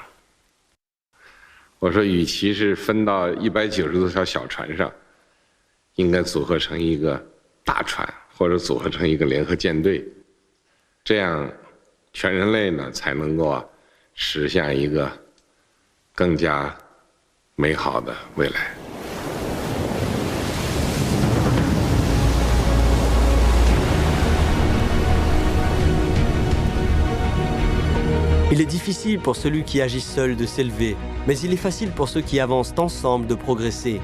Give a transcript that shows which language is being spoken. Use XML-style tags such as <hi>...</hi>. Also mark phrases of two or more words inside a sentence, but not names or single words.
<zh>我说，与其是分到190多条小船上，应该组合成一个大船，或者组合成一个联合舰队，这样全人类呢才能够驶向一个更加美好的未来。</zh> <fr>Il est difficile pour celui qui agit seul de s'élever, mais il est facile pour ceux qui avancent ensemble de progresser.</fr>